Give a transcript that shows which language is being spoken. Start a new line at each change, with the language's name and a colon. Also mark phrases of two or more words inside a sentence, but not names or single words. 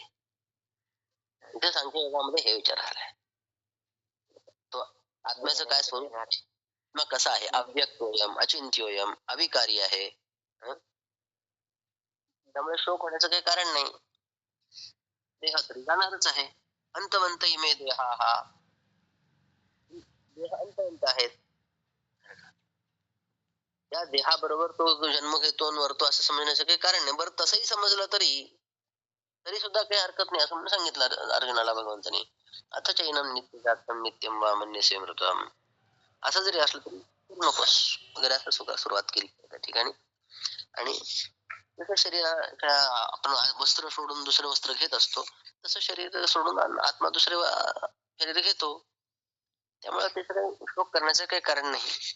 Marathi: इथे सांख्ययोगामध्ये हे विचार आलाय, तो आत्म्याचं काय स्वरूप, मग कसं आहे,
Sanskrit: अव्यक्तोयम, अचिंत्योयम,
Marathi: अविकारी आहे. त्यामुळे शोक होण्याचं काही कारण नाही. देह तरी जाणारच आहे.
Sanskrit: अंतवंत इमे देहा,
Marathi: हा देह अंतवंत आहेत. त्या देहाबरोबर तो जन्म घेतो मरतो असं समजण्याचं काही कारण नाही. बरं तसंही समजलं तरी सुद्धा काही हरकत नाही असं म्हणून सांगितलं अर्जुनाला भगवंतानी.
Sanskrit: आता चैनम नित्य जातम नित्यम वा मन्यसे मृतम,
Marathi: असं जरी असलं तरी नकोस वगैरे असं सुरुवात केली त्या ठिकाणी. आणि जसं शरीराच्या आपण वस्त्र सोडून दुसरे वस्त्र घेत असतो तसं शरीर सोडून आत्मा दुसरे शरीर घेतो. त्यामुळे ते सगळं शोक करण्याचं काही कारण नाही.